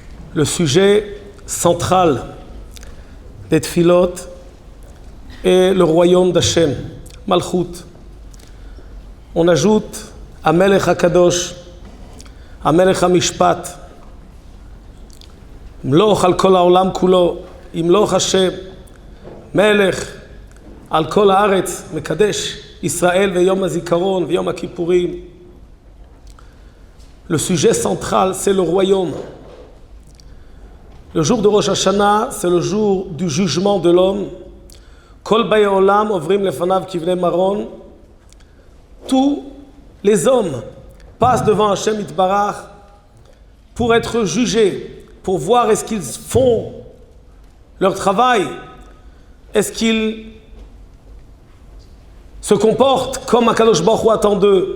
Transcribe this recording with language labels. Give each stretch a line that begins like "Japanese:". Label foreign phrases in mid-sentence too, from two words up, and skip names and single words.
French: Le sujet central des Tfilot est le royaume d'Hachem, Malchut. On ajoute
Hebrew: המלך הקדוש, המלך המשפט, מלוך על כל העולם כולו, ימלוך השם, מלך על כל הארץ, מקדש ישראל ויום הזיכרון, ויום הכיפורים.
French: Le sujet central, c'est le royaume. Le jour de Rosh Hashanah, c'est le jour du jugement de l'homme.
Hebrew: כל באי עולם עוברים לפניו כבני מרון.
French: Tous les hommes passent devant
Hebrew: השם יתברך
French: pour être jugés, pour voir est-ce qu'ils font leur travail, est-ce qu'ils se comportent comme
Hebrew: הקדוש ברוך הוא
French: attend d'eux.